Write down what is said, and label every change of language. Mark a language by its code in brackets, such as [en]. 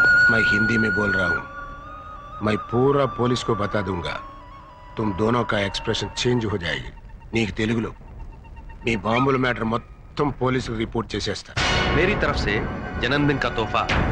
[hi] मैं हिंदी में बोल रहा हूँ. मैं पूरा पुलिस को बता दूंगा. तुम दोनों का एक्सप्रेशन चेंज हो जाएगी. [te] నీకు తెలుగులో మీ బాంబుల మ్యాటర్ మొత్తం పోలీసులు రిపోర్ట్ చేసేస్తా. [hi] मेरी तरफ से जन्मदिन का तोहफा।